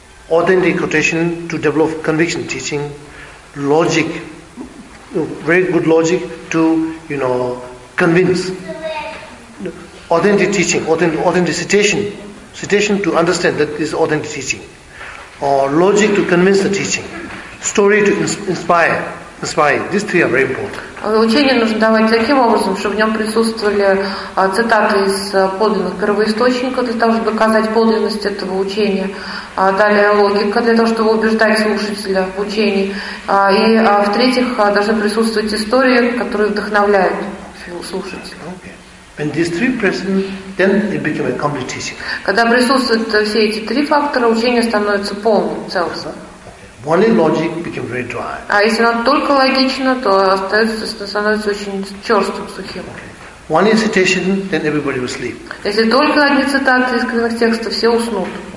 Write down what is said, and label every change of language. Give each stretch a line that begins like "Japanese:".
English: Authentic quotation to develop conviction teaching, logic, very good logic to, you know, convince. Authentic teaching, authentic citation to understand that is authentic teaching. Or logic to convince the teaching. Story to inspire. These three are very important.
Russian: Учение нужно давать таким образом, чтобы в нем присутствовали цитаты из подлинных первоисточников для того, чтобы доказать подлинность этого учения. Далее логика для того, чтобы убеждать слушателя в учении. И в-третьих, должны присутствовать истории, которые вдохновляют слушателя.
English: When these three present, then it becomes a complete teaching.
Russian: Когда присутствуют все эти три фактора, учение становится полным, целостным.
English: Only logic becomes very dry.
Russian: А если оно только логично, то становится очень черствым, сухим.
English: One citation, then everybody will sleep.
Russian: Если только одни цитаты из книг текста, все уснут.